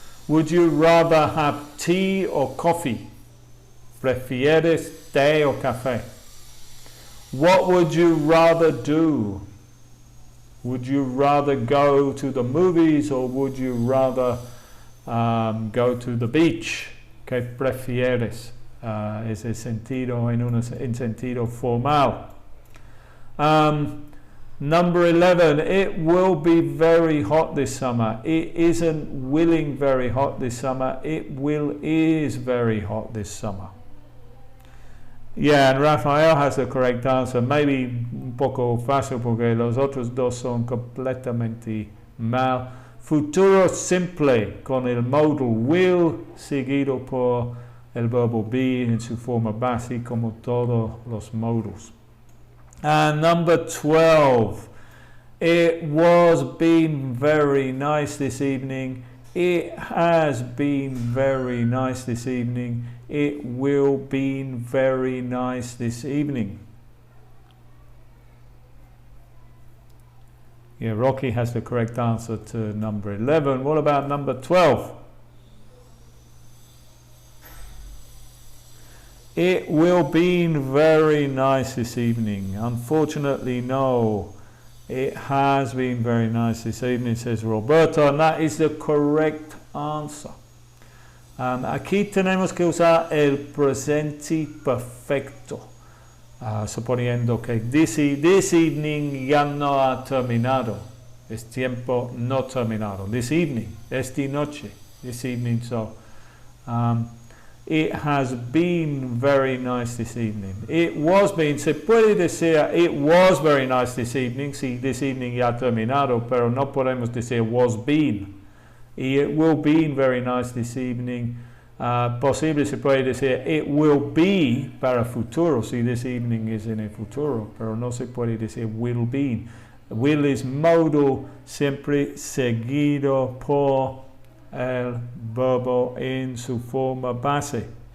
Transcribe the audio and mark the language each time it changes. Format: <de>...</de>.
<en>Would you rather have tea or coffee?</en> <es>¿Prefieres té o café?</es> <en>What would you rather do? Would you rather go to the movies or would you rather go to the beach?</en> <es>¿Qué prefieres? Ese sentido en sentido formal.</es> <en>Number 11, it will be very hot this summer. It isn't willing very hot this summer. It is very hot this summer. Yeah, and Rafael has the correct answer. Maybe</en> <es>un poco fácil porque los otros dos son completamente mal. Futuro simple con el modal will seguido por el verbo be en su forma base como todos los modals.</es> <en>And number 12, it was been very nice this evening. It has been very nice this evening. It will be very nice this evening. Yeah, Rocky has the correct answer to number 11. What about number 12? It will be very nice this evening. Unfortunately, no. It has been very nice this evening, says Roberto, and that is the correct answer.</en> <es>Aquí tenemos que usar el presente perfecto, suponiendo que</es> <en>this evening</en> <es>ya no ha terminado. Es tiempo no terminado.</es> <en>This evening,</en> <es>esta noche.</es> <en>This evening, so. It has been very nice this evening. It was been,</en> <es>se puede decir</es> <en>it was very nice this evening, si this evening</en> <es>ya ha terminado, pero no podemos decir</es> <en>was been. Y it will be very nice this evening.</en> <es>Posible se puede decir</es> <en>it will be</en> <es>para futuro, si this evening es en el futuro, pero no se puede decir will be.</es> <en>Will is</en> <es>modal siempre seguido por el verbo en su forma base.</es>